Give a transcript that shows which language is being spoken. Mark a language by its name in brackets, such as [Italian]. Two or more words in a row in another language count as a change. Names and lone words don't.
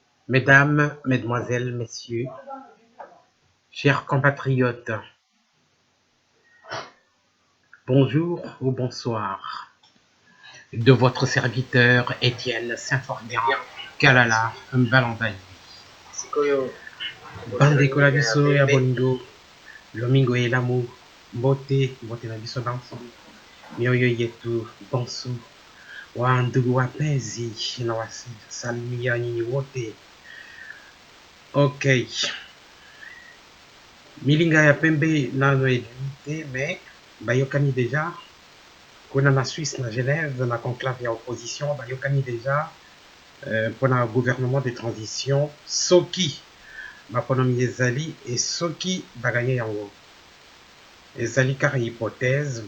[French] Mesdames, Mesdemoiselles, Messieurs, chers compatriotes, bonjour ou bonsoir. De votre serviteur Étienne Saint-Fordian, Kalala Mbalandayi. [Lingala] Bande Kolabiso ya Bolingo, Lomingo et Lamu, Mbote na biso banso, [Swahili] mioyo yetu bonso, wa ndugu wapenzi na wasalimia nyinyi wote. Ok. [Lingala] Milinga ya pembe nano edite, mais bayokani deja kuna na Suisse na Genève na conclave ya opposition bayokani deja mpona [French] gouvernement de transition [Lingala] soki baponomi ezali e soki baganye yango ezali kaka hypothèse.